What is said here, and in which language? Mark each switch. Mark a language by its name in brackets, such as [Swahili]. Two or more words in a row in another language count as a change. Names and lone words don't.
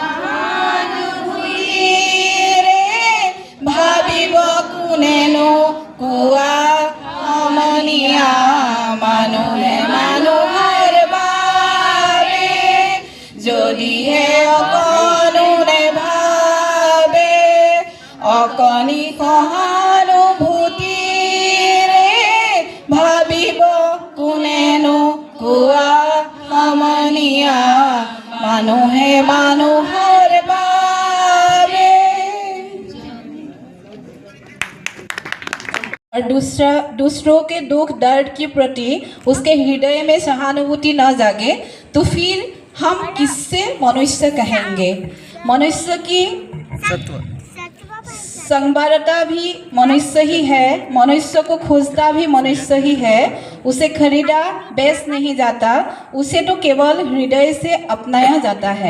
[Assamese] সহানুভূতিৰে ভাবিব কোনেনো কোৱা সমনীয়া মানুহে মানুহৰ বাবে যদিহে অকণো নেভাবে অকণি সহানুভূতিৰে ভাবিব কোনেনো কোৱা সমনীয়া মানুহে মানুহৰ বাবে [Hindi] और दूसरों के दुख दर्द के प्रति उसके हृदय में सहानुभूति न जागे तो फिर हम किससे मनुष्य कहेंगे। मनुष्य की संवारता भी मनुष्य ही है, मनुष्य को खोजता भी मनुष्य ही है, उसे खरीदा बेच नहीं जाता, उसे तो केवल हृदय से अपनाया जाता है।